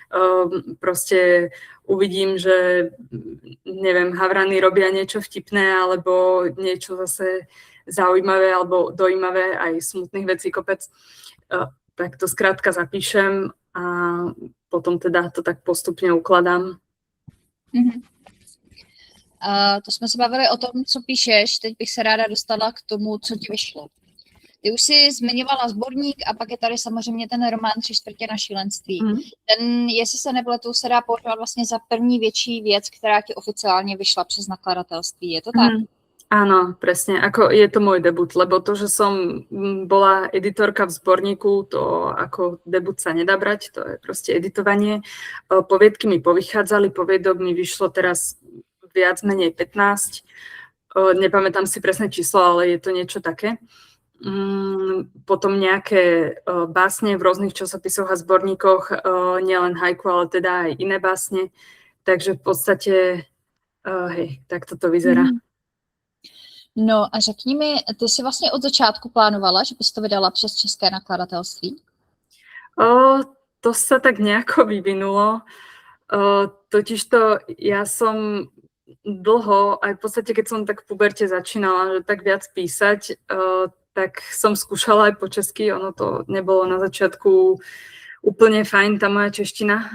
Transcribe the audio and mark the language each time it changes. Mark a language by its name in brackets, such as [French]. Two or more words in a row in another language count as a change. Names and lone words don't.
[Slovak] Proste uvidím, že neviem, havrany robia niečo vtipné alebo niečo zase zaujímavé alebo dojímavé, aj smutných vecí kopec. Tak to skrátka zapíšem a potom teda to tak postupne ukladám. Mm-hmm. [Czech] To jsme se bavili o tom, co píšeš, teď bych se ráda dostala k tomu, co ti vyšlo. Ty už jsi zmiňovala sborník a pak je tady samozřejmě ten román 3/4 na šílenství. Ten, jestli se nepletu, se dá považovat vlastně za první větší věc, která ti oficiálně vyšla přes nakladatelství. Je to tak? [Slovak] Áno, presne. Ako je to môj debut, lebo to, že som bola editorka v zborníku, to ako debut sa nedá brať, to je proste editovanie. Poviedky mi povychádzali, poviedok mi vyšlo teraz viac menej 15. Nepamätám si presné číslo, ale je to niečo také. Potom nejaké básne v rôznych časopisoch a zborníkoch, nielen haiku, ale teda aj iné básne. Takže v podstate, hej, tak toto vyzerá. [Czech] No a řekni mi, ty jsi vlastně od začátku plánovala, že bys to vydala přes české nakladatelství? [Slovak] To sa tak nejako vyvinulo. Totižto ja som dlho, aj v podstate keď som tak v puberte začínala, že tak viac písať, tak som skúšala aj po česky. Ono to nebolo na začiatku úplne fajn, tá moja čeština.